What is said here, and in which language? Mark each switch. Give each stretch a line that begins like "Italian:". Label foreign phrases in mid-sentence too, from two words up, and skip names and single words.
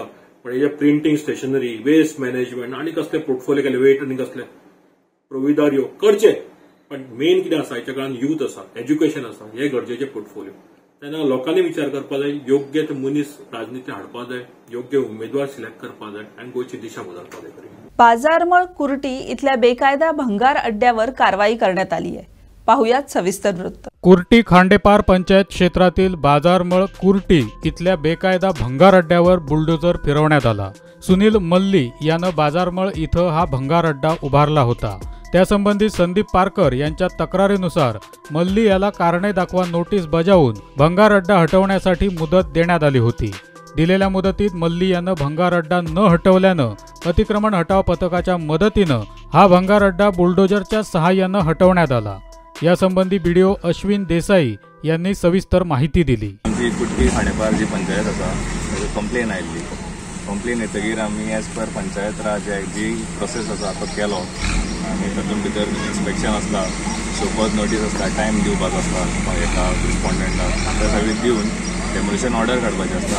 Konkani: पण हे
English: printing stationery, waste management
Konkani: आनी कसले पोर्टफोलियो केले, वेट आनी कसले प्रोविदारियो करचे. पण मेन कितें आसा हेच्या काळान यूथ आसा, एज्युकेशन आसा, हे गरजेचे पोर्टफोलियो. तेन्ना लोकांनी विचार करपा जाय, योग्य ते मनीस राजनिती हाडपा जाय, योग्य उमेदवार सिलेक्ट करपा जाय आनी गोंयची दिशा बदलपा जाय.
Marathi: बाजारमळ कुर्टी इथल्या बेकायदा भंगार अड्ड्यावर कारवाई करण्यात आली आहे. पाहुयात सविस्तर वृत्त. कुर्टी खांडेपार पंचायत क्षेत्रातील बाजारमळ कुर्टी इथल्या बेकायदा भंगार अड्ड्यावर बुलडोजर फिरवण्यात आला. सुनील मल्ली यानं बाजारमळ इथं हा भंगार अड्डा उभारला होता. त्यासंबंधी संदीप पारकर यांच्या तक्रारीनुसार मल्ली याला कारणे दाखवा नोटीस बजावून भंगार अड्डा हटवण्यासाठी मुदत देण्यात आली होती. दिलेल्या मुदतीत मल्ली यानं भंगार अड्डा न हटवल्यानं अतिक्रमण हटाव पथकाच्या मदतीनं हा भंगार अड्डा बुलडोजरच्या सहाय्यानं हटवण्यात आला. यासंबंधी बीडीओ अश्विन देसाई यांनी सविस्तर माहिती दिली.
Konkani: आमची कुर्टी खांडेपार जी पंचायत आसा ताजी कंप्लेन आयिल्ली. कंप्लेन येतकीर आमी
English: as per
Konkani: पंचायत राज जी प्रोसेस आसा तो केलो आनी तातूंत भितर इन्स्पेक्शन आसता,
English: showcause notice
Konkani: आसता, टायम दिवपाचो आसता हेका रिस्पोंडंटाक, ते सगळें दिवन
English: demolition order
Konkani: काडपाची आसता.